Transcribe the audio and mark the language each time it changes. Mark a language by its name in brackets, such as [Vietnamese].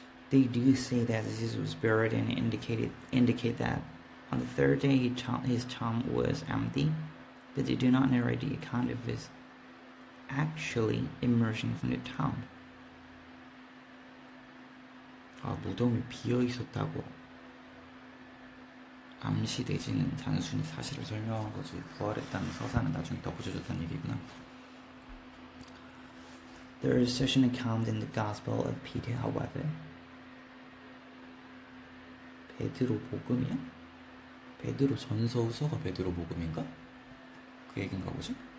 [English] They do say that Jesus was buried and indicate that on the third day his tomb was empty, but they do not narrate the account of his actually emerging from the tomb. [Korean] 아, 무덤이 비어 있었다고 암시되지는 단순히 사실을 설명한 거지 부활했다는 서사는 나중에 덧붙여줬다는 얘기구나. [English] There is such an account in the Gospel of Peter, however. [Korean] 베드로 복음이야? 베드로 전서 후서가 베드로 복음인가? 그 얘긴가 보지?